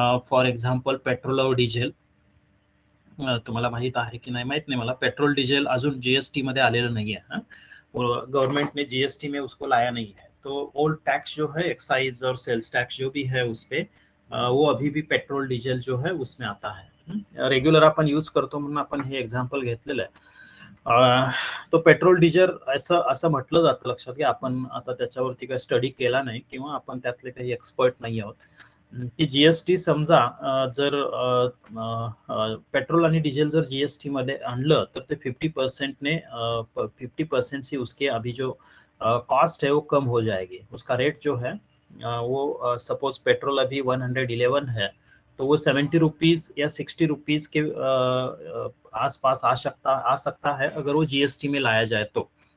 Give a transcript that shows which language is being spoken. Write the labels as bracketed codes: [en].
[mr] For example petrol और diesel, तुम्हाला माहित आहे की नाही माहित नाही मला, पेट्रोल डिझेल अजून जीएसटी मध्ये आलेलं [hi] नहीं है। गवर्नमेंट ने जीएसटी में उसको लाया नहीं है, तो ओल्ड टैक्स जो है एक्साइज और सेल्स टैक्स जो भी है उस पे वो अभी भी पेट्रोल डिझेल जो है उसमें आता है। [mr] रेग्युलर आपण यूज करतो म्हणून आपण हे एक्झाम्पल घेतलेलं आहे। तो पेट्रोल डिझेल असं असं म्हटलं जातं, लक्षात घ्या, आपण आता त्याच्यावरती काही स्टडी केला नाही किंवा आपण त्यातले काही एक्सपर्ट नाही आहोत, की जीएसटी समजा जर पेट्रोल आणि डिझेल जर जीएसटी मध्ये आणलं तर ते 50% ने [hi] 50% से उसके अभी जो कॉस्ट है वो कम हो जाएगी। उसका रेट जो है वो सपोज पेट्रोल अभी 111 है, तो वो 70 रुपीज या 60 रुपीज के आसपास आ सकता है अगर वो जीएसटी में लाया जाए तो।